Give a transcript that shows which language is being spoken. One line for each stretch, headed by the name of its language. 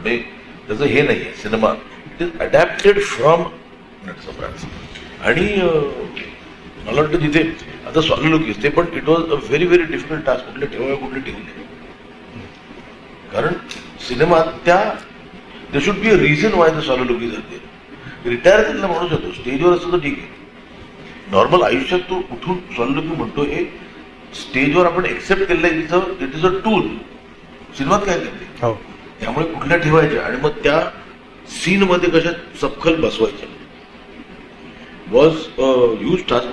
Marathi: म्हणजे त्याचं हे नाहीये cinema,
English: it is adapted from
Marathi: Natsamrat. आणि मला वाटतं जिथे आता सोल्युलुकी ते पण
English: It was a very very difficult task.
Marathi: कुठले ठेवूया कुठले ठेवू नये, कारण सिनेमात त्या
English: there should be a reason why the sonologies are there.
Marathi: Retire झालेला माणूस होतो, स्टेजवर असतो तर ठीक आहे. नॉर्मल आयुष्यात तो उठून सोनोलॉजी म्हणतो हे स्टेजवर आपण एक्सेप्ट केलेलं
English: It is a tool.
Marathi: सिनेमात काय करते हो. त्यामुळे कुठल्या ठेवायच्या आणि मग त्या सीन मध्ये कशा सपखल बसवायच्या
English: Was huge task.